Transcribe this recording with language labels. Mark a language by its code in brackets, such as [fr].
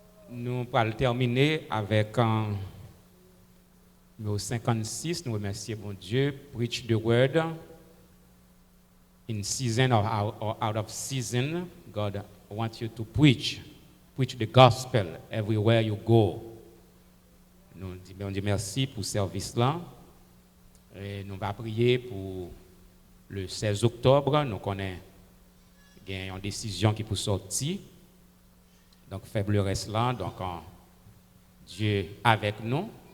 [fr] Nous allons terminer avec numéro 56. Nous remercions bon Dieu. [en] Preach the word in season or out of season. God wants you to preach. Preach the gospel everywhere you go. [fr] Nous disons merci pour ce service-là. Et nous allons prier pour le 16 octobre. Nous connaissons une décision qui peut sortir. Donc, faible reste là. Donc, Dieu avec nous.